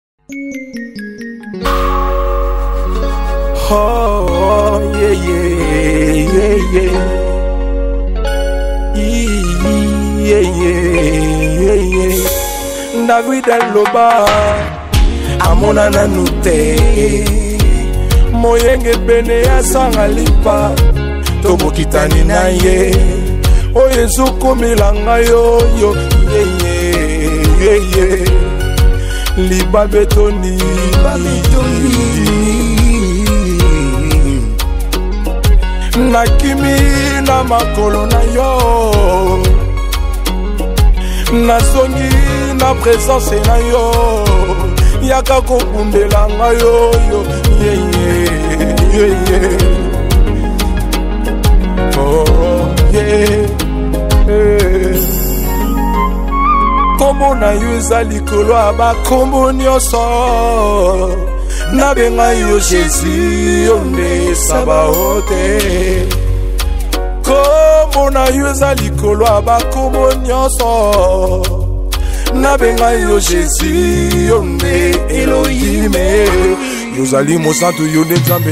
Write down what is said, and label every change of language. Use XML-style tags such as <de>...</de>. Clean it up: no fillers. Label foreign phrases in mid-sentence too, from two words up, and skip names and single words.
<en>Oh, yeah, yeah, yeah, yeah. Yeah, yeah, yeah.</en> <ln>David Aloba Amona nanute Moyenge pene ya sangalipa Tomo kitani na ye O Yesu kumilanga yo yo</ln> <en>yeah, yeah, yeah.</en> <ln>Liba betoni Nakimi na makolo na yo Nasongi na présence na yo Yaka kokundela nga yo yo</ln> <en>yeah, yeah, yeah. Oh yeah, yeah.</en> <ln>Kombo na yo eza likolo aba kombo nyonso Nabenga yo Jésus yonde Sabaote Kombo na yo eza likolo aba kombo nyonso Nabenga yo Jésus yonde Elohime Yozali mosantu yonde Nzambe</ln>